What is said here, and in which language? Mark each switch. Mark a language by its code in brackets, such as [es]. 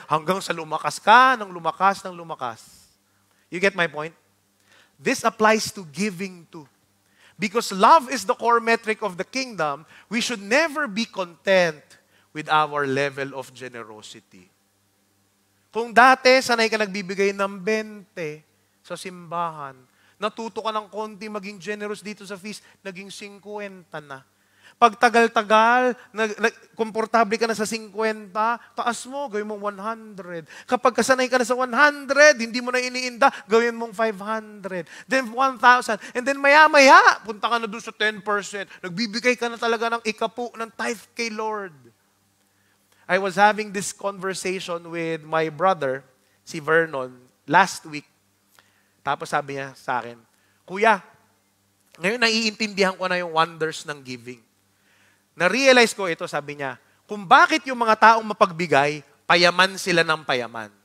[tl] Hanggang sa lumakas ka, ng lumakas. [en] You get my point? This applies to giving too. Because love is the core metric of the kingdom, we should never be content with our level of generosity. [tl] Kung dati, sanay ka nagbibigay ng 20 sa simbahan, natuto ka ng konti maging generous dito sa feast, naging 50 na. Pag tagal-tagal, komportable ka na sa 50, taas mo, gawin mong 100. Kapag kasanay ka na sa 100, hindi mo na iniinda, gawin mong 500. Then 1,000. And then maya-maya, punta ka na doon sa 10%. Nagbibigay ka na talaga ng ikapu, ng tithe kay Lord. [en] I was having this conversation with my brother, si Vernon, last week. [tl] Tapos sabi niya sa akin, "Kuya, ngayon naiintindihan ko na yung wonders ng giving. Na-realize ko ito," sabi niya, "kung bakit yung mga taong mapagbigay, payaman sila ng payaman."